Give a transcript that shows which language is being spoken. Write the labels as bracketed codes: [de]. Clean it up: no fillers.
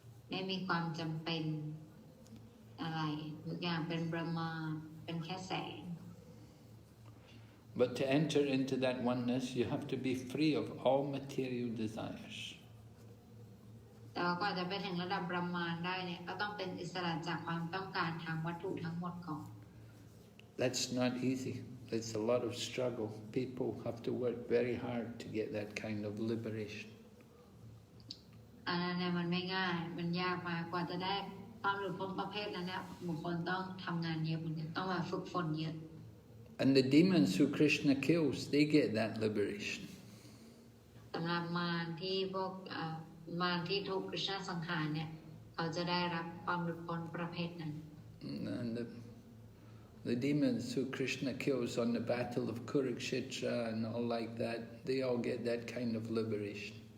[th] ไม่มีความจำเป็นอะไรทุกอย่างเป็นบรหมานเป็นแค่แสง [en] But to enter into that oneness, you have to be free of all material desires. [th] แต่ว่าก่อนจะไปถึงระดับบรหมานได้เนี่ยก็ต้องเป็นอิสระจากความต้องการทางวัตถุทั้งหมดก่อน [en] That's not easy. It's a lot of struggle. People have to work very hard to get that kind of liberation. [th] อันนั้นเนี่ยมันไม่ง่ายมันยากมากกว่าจะได้ความหลุดพ้นประเภทนั้นเนี่ยบุคคลต้องทำงานเยอะเหมือนกันต้องมาฝึกฝนเยอะ [en] And the demons who Krishna kills, they get that liberation. [th] สำหรับมารที่พวกมารที่ถูกกฤษณะสังหารเนี่ยเขาจะได้รับความหลุดพ้นประเภทนั้น [en] And the demons who Krishna kills on the battle of Kurukshetra and all like that, they all get that kind of liberation.